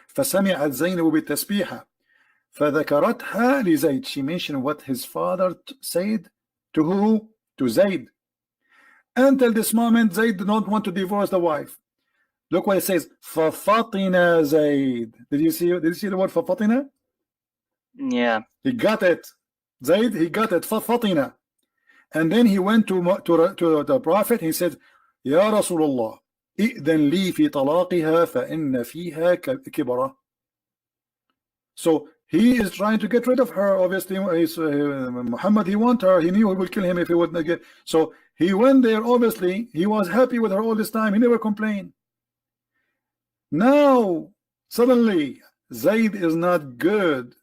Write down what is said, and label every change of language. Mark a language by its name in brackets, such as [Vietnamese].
[Arabic] فسمعت زينب بالتسبيحة فذكرتها لزيد. [English] She mentioned what his father said to who? To Zayd. Until this moment, Zayd did not want to divorce the wife. Look what it says. فَفَطِنَ Zayd. Did you see the word فَفَطِنَ? Yeah. He got it. Zayd, he got it. فَفَطِنَ. And then he went to the Prophet. He said, [Arabic] يا رسول الله إذن لي في طلاقها فإن فيها كبرة. [English] So he is trying to get rid of her. Obviously, Muhammad, he want her. He knew he would kill him if he wouldn't get. So he went there. Obviously, he was happy with her all this time. He never complained. Now, suddenly, Zayd is not good.